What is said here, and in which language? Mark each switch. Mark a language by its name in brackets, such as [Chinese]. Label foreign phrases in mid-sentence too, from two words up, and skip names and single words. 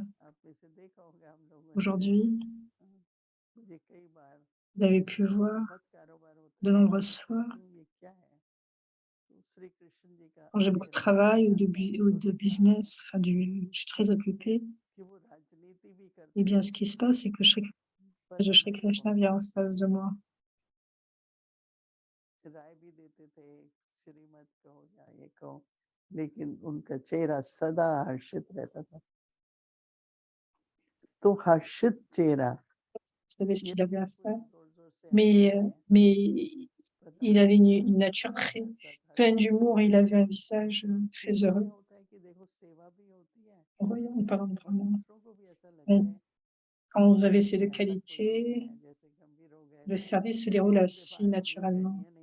[French] Aujourd'hui, vous avez pu voir de nombreuses fois, quand j'ai beaucoup de travail ou de business, enfin je suis très occupée, et bien ce qui se passe, c'est que Shri Krishna vient en face de moi. [Hindi] लेकिन उनका चेहरा सदा हर्षित रहता था। तो हर्षित चेहरा, [French] Vous savez ce qu'il avait à faire, mais il avait une nature très pleine d'humour, il avait un visage très heureux. En parlant de Brahman. Quand vous avez ces deux qualités, le service se déroule aussi naturellement.